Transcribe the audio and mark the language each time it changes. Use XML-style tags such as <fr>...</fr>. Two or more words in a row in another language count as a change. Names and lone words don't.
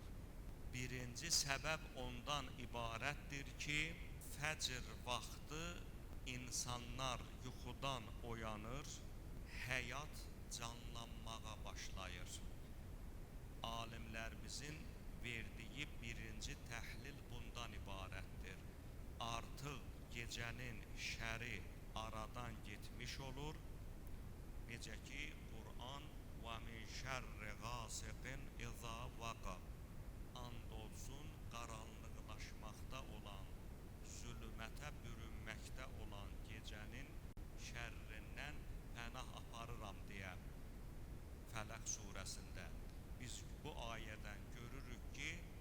<az>Birinci səbəb ondan ibarətdir ki, fəcr vaxtı insanlar yuxudan oyanır, həyat canlanmağa başlayır. Alimlərimizin verdiyi birinci təhlil bundan ibarətdir. Artıq gecənin şəri aradan getmiş olur. Necə ki, Qur'an</az> <ar>وَمِنْ شَرِّ غَاسِقٍ إِذَا وَقَبْ</ar> <az>and olsun qaranlıqlaşmaqda olan, zülmətə bürünməkdə olan gecənin şərrindən pənah aparıram deyə Fələq surəsində biz bu ayədən görürük ki,</az>